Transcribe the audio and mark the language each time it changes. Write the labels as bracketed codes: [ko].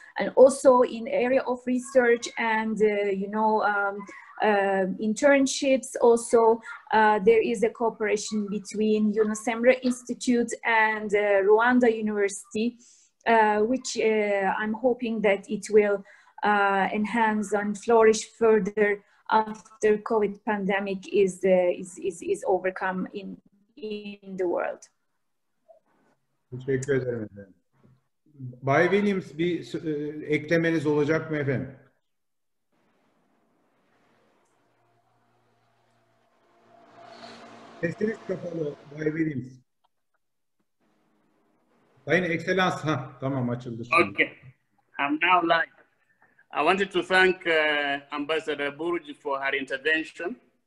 [en] And also in area of research and, you know, internships also, there is a cooperation between Yunus Emre Institute and Rwanda University. Which I'm hoping that it will enhance and flourish further after COVID pandemic is overcome in the world. [tr] Teşekkür ederim efendim. Bay Williams, bir eklemeniz olacak mı efendim? Sesiniz kapalı, Bay Williams. Sayın Ekselans, tamam açıldı şimdi. [en] Okay, I'm now live. I wanted to thank Ambassador Burj for her intervention.